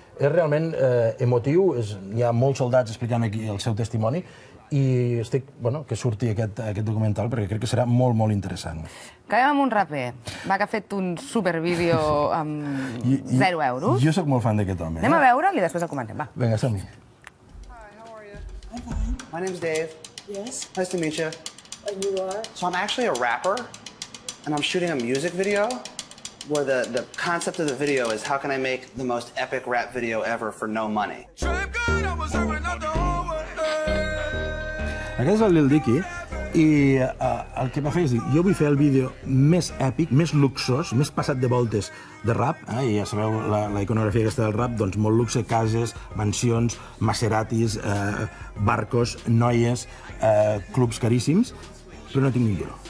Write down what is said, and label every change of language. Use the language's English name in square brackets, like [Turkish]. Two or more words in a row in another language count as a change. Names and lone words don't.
[Catalan] És realment emotiu, hi ha molts soldats explicant aquí el seu testimoni, i estic, que surti aquest documental, perquè crec que serà molt, molt interessant. Acabem amb un raper. Va, que ha fet un supervídeo amb 0 euros. Jo sóc molt fan d'aquest home. Anem a veure'l i després el comentem, va. Vinga, som-hi. [English] My name's Dave. Yes, Nice to meet you. and you are? So I'm actually a rapper, and I'm shooting a music video where the concept of the video is how can I make the most epic rap video ever for no money. [Catalan] Aquest és el Lil Dicky, i el que va fer és dir, jo vull fer el vídeo més èpic, més luxós, més passat de voltes de rap, i ja sabeu la iconografia aquesta del rap, doncs molt luxe, cases, mansions, Maseratis, barcos, noies, clubs caríssims, però no tinc ni un duro.